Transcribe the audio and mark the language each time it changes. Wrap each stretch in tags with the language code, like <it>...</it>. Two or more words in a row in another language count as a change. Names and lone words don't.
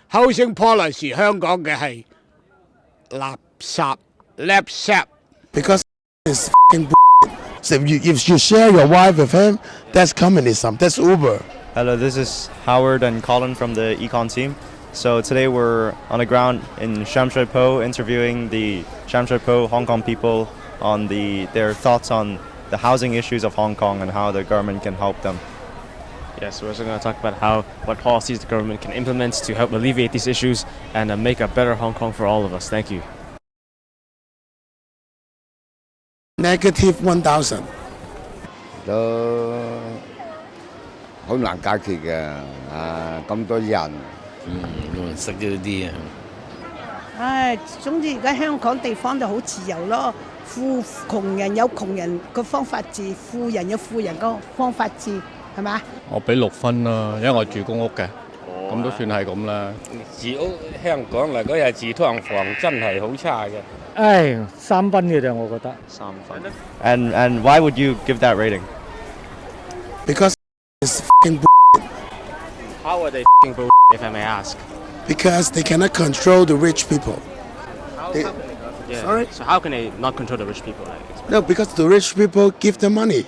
<en>housing policy</en> <yue>香港嘅係垃圾 lapsap</yue> <en>because it's f***ing So if you share your wife with him, that's communism. That's Uber. Hello, this is Howard and Colin from the econ team. So today we're on the ground in Sham interviewing the Sham Hong Kong people on their thoughts on the housing issues of Hong Kong and how the government can help them. Yes, we're also going to talk about what policies the government can implement to help alleviate these issues and make a better Hong Kong for all of us. Thank you. Negative 1,000.</en> <yue>都好難解決嘅咁多人，識咗啲啊。唉，總之而家香港地方就好自由咯，窮人有窮人個方法治，富人有富人個方法治，係嘛？我俾6分啦，因為我住公屋嘅，咁都算係咁啦。住屋香港嚟嗰日住劏房真係好差嘅。唉，3分嘅咋，我覺得。</yue> <en>3 分。And why would you give that rating? Because it's f***ing How are they f***ing bull, if I may ask? Because they cannot control the rich people. Sorry? So how can they not control the rich people? No, because the rich people give them money.</en>